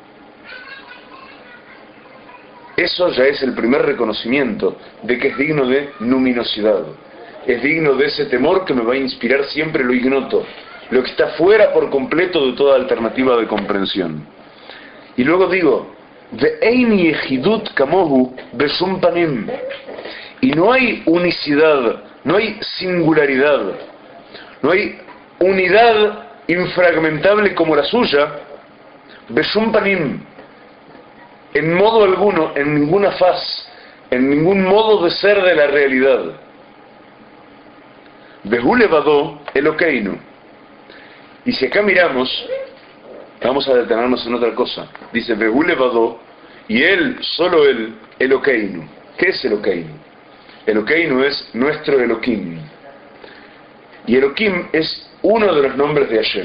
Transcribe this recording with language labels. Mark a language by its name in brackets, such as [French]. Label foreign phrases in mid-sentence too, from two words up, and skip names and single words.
[Spanish] Eso ya es el primer reconocimiento de que es digno de luminosidad. Es digno de ese temor que me va a inspirar siempre lo ignoto, lo que está fuera por completo de toda alternativa de comprensión. Y luego digo, [Hebrew] ואין יחידות כמוהו בשום פנים. [Spanish] Y no hay unicidad, no hay singularidad, no hay unidad infragmentable como la suya, [Hebrew] בשום פנים, [Spanish] en modo alguno, en ninguna faz, en ningún modo de ser de la realidad. [Hebrew] והוא לבדו אלקינו. [Spanish] Y si acá miramos, vamos a detenernos en otra cosa. Dice [Hebrew] והוא לבדו, [Spanish] y él, solo él, Elokeinu. ¿Qué es Elokeinu? Elokeinu es nuestro Elohim. Y Elohim es uno de los nombres de Hashem.